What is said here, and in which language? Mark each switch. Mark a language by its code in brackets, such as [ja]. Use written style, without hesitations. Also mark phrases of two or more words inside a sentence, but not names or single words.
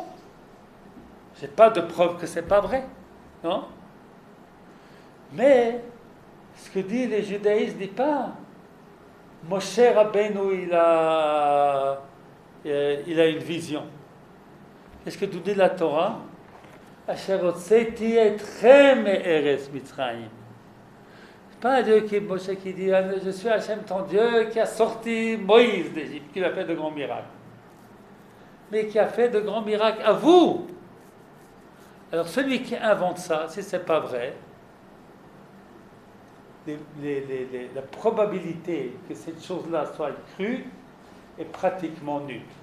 [fr] Je n'ai pas de preuve que ce n'est pas vrai. Non? Mais ce que dit le judaïsme ne dit pas Moshe Rabbeinu, il a une vision. Qu'est-ce que nous dit la Torah? [he] Asher hotzeti etchem me'eretz Mitzrayim. [fr] C'est pas un Dieu Moshe qui dit je suis Hachem ton Dieu qui a sorti Moïse d'Égypte, qui a fait de grands miracles. Mais qui a fait de grands miracles à vous. Alors celui qui invente ça, si ce n'est pas vrai, la probabilité que cette chose-là soit crue est pratiquement nulle.